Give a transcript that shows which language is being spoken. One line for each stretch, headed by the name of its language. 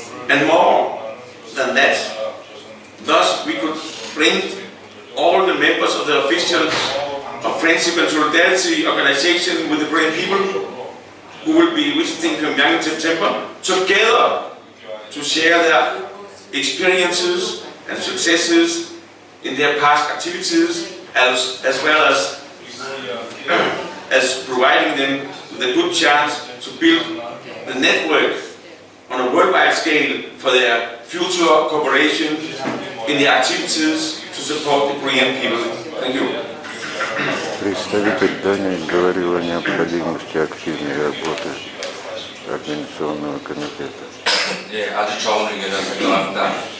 English: And more than that, thus we could bring all the members of the officials of Friendship and Solidarity organization with the Korean people who will be visiting Pyongyang in September together to share their experiences and successes in their past activities, as well as as providing them with a good chance to build the network on a worldwide scale for their future cooperation in the activities to support the Korean people. Thank you.
Russian: Представитель Дании говорил о необходимости активной работы Организационного комитета.
Korean: 예, 아주 좋은 의견을 생각합니다.